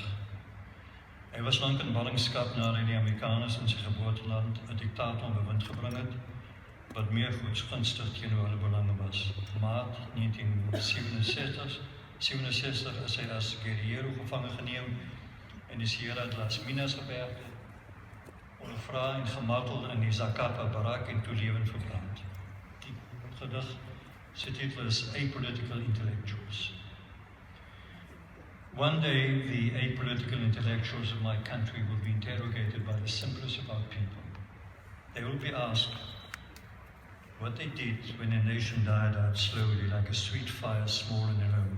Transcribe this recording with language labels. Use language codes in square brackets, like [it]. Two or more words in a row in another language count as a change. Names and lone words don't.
[af] Hy was lank in ballingskap nadat die Amerikaners in sy geboorteland 'n diktator bewind gebring het, wat meer goedsgunstig teenoor hulle belange was. Maart 1967 is hy as guerrillero gevangen geneem in die Sierra de las Minas gebergte, ondervra en gemartel in die Zacapa barak en toelewend verbrand. Die gedig se titel is Apolitical Intellectuals. [en] One day, the apolitical intellectuals of my country will be interrogated by the simplest of our people. They will be asked what they did when a nation died out slowly like a sweet fire small and alone.